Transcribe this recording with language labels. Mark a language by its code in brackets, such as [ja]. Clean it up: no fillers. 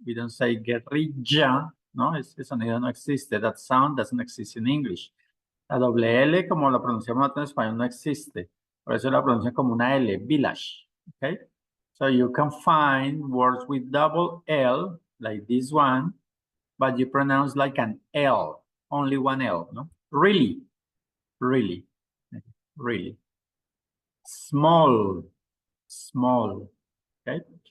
[en] We don't say guerrilla, [es] no, ese sonido no existe. [en] That sound doesn't exist in English. [es] La doble L, como la pronunciamos nosotros en español, no existe. Por eso la pronuncian como una L, village, okay? [en] So you can find words with double L, like this one, but you pronounce like an L, only one L, no? Really, really, really. Small, okay?